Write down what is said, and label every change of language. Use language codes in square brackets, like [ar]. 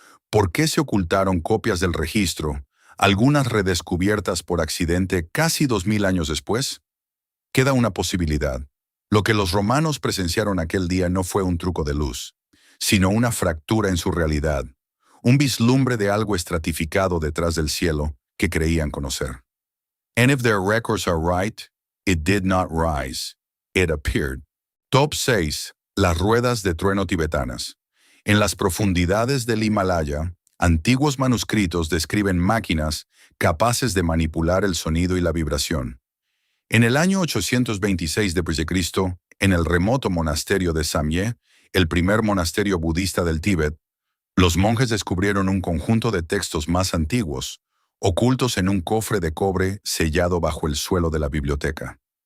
[es] ¿Por qué se ocultaron copias del registro, algunas redescubiertas por accidente casi 2000 años después? Queda una posibilidad. Lo que los romanos presenciaron aquel día no fue un truco de luz, sino una fractura en su realidad, un vislumbre de algo estratificado detrás del cielo que creían conocer. [en] And if their records are right, it did not rise, it appeared. [es] Top 6. Las ruedas de trueno tibetanas. En las profundidades del Himalaya, antiguos manuscritos describen máquinas capaces de manipular el sonido y la vibración. En el año 826 d.C., en el remoto monasterio de Samye, el primer monasterio budista del Tíbet, los monjes descubrieron un conjunto de textos más antiguos, ocultos en un cofre de cobre sellado bajo el suelo de la biblioteca.